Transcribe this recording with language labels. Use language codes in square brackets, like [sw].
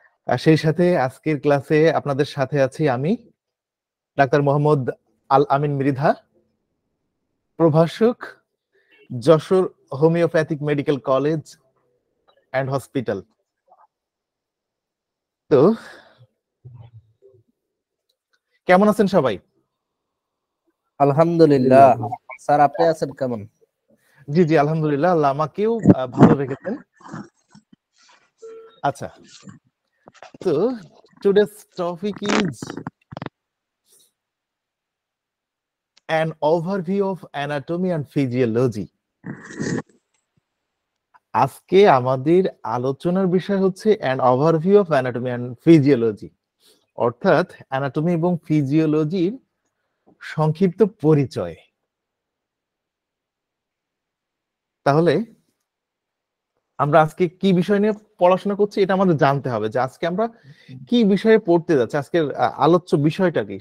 [bn] আর সেই সাথে আজকের ক্লাসে আপনাদের সাথে আছি আমি, ডাক্তার মোহাম্মদ আল আমিন মৃধা, প্রভাষক, Jessore homeopathic medical college and hospital. তো কেমন আছেন সবাই? আলহামদুলিল্লাহ। স্যার আপনি আছেন কেমন? জি জি, আলহামদুলিল্লাহ, আল্লাহ আমাকেও ভালো রেখেছেন। [en] আচ্ছা, তো today's topic is an overview of anatomy and physiology. [bn] আজকে আমাদের আলোচনার বিষয় হচ্ছে [en] an overview of anatomy and physiology, [bn] অর্থাৎ অ্যানাটমি এবং ফিজিওলজির সংক্ষিপ্ত পরিচয়। তাহলে আমরা আজকে কি বিষয় নিয়ে পড়াশোনা করছি এটা আমাদের জানতে হবে, যে আজকে আমরা কি বিষয়ে পড়তে যাচ্ছি, আজকের আলোচ্য বিষয়টা কি।